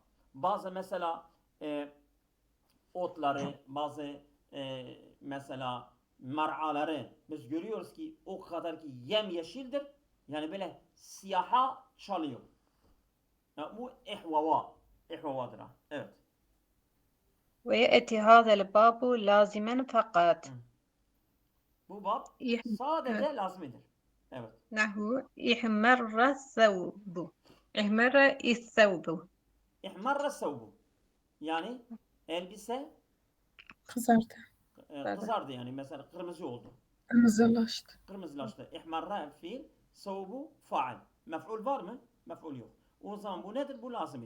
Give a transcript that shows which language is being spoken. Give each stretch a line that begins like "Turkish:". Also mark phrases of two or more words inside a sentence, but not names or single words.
Turkish: Bazı mesela otları, bazı mesela mar'aları biz görüyoruz ki o kadar ki yemyeşildir. Yani böyle siyaha çalıyor. Ya bu ihvavadır ha. Evet.
Arabic: ويأتي هذا الباب لازما فقط.
Turkish: Bu bab إح- sadece lazimidir. Evet.
Arabic: نحو إحمر الثوب. إحمر الثوب. احمر الثوب.
Turkish: Yani elbise Kızardı. kızardı yani. Mesela kırmızı oldu. Kırmızılaştı. Kırmızılaştı. İhmarra fiil, sevbu faal. Mef'ul var mı? Mef'ul yok. O zaman bu nedir? Bu lazimidir.